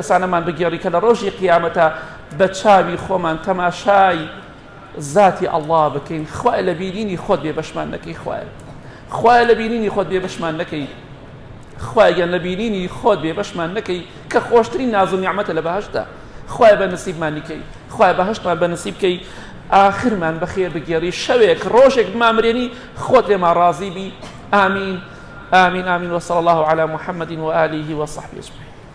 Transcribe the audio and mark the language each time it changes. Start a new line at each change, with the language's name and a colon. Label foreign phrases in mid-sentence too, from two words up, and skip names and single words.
Central Kurdish: کەسانەمان بگێڕی کە لە ڕۆژی قیامەتە بە چاوی خۆمان تەماشای ذاتی ئەڵڵا بکەین خوای لە بینینی خۆت بێ بەشمان نەکەی خوای لە بینینی خۆت بێ بەشمان نەکەی خوایان لە بینینی خۆت بێ بەشمان نەکەی کە خۆشترین ناز و نیعمەتە لە بەهەشتە خوای بە نسیبمان نکەی خوای بەهەشتمان بە نسیب بکەی آخرمان بخير بگێڕی شەوێک ڕۆژێک بمامرێنی خۆت لێمان ڕازی بی
Arabic: آمین آمین آمین وصلى الله على محمد وآله وصحبه أجمعين